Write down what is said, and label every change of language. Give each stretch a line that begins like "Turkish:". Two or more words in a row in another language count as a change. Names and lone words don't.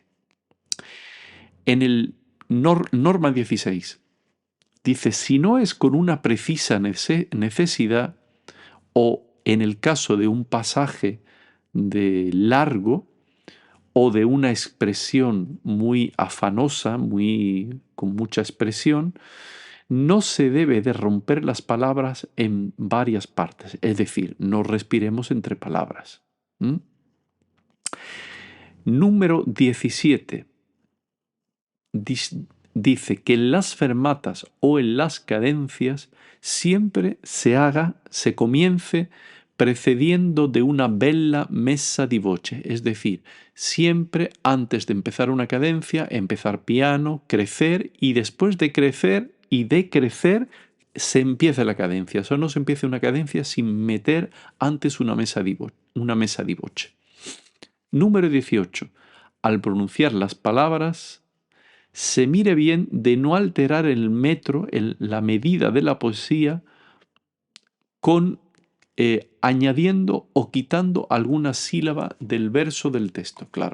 Spanish: En el norma 16 dice, si no es con una precisa necesidad o en el caso de un pasaje de largo o de una expresión muy afanosa, con mucha expresión, no se debe de romper las palabras en varias partes, es decir, no respiremos entre palabras. Número 17. Dice que en las fermatas o en las cadencias siempre se comience precediendo de una
Italian: bella messa di voce,
Spanish: es decir, siempre antes de empezar una cadencia, empezar piano, crecer y después de crecer se empieza la cadencia. O sea, no se empieza una cadencia sin meter antes una
Italian: messa di voce.
Spanish: Número 18. Al pronunciar las palabras, se mire bien de no alterar el metro, la medida de la poesía, con añadiendo o quitando alguna sílaba del verso del texto.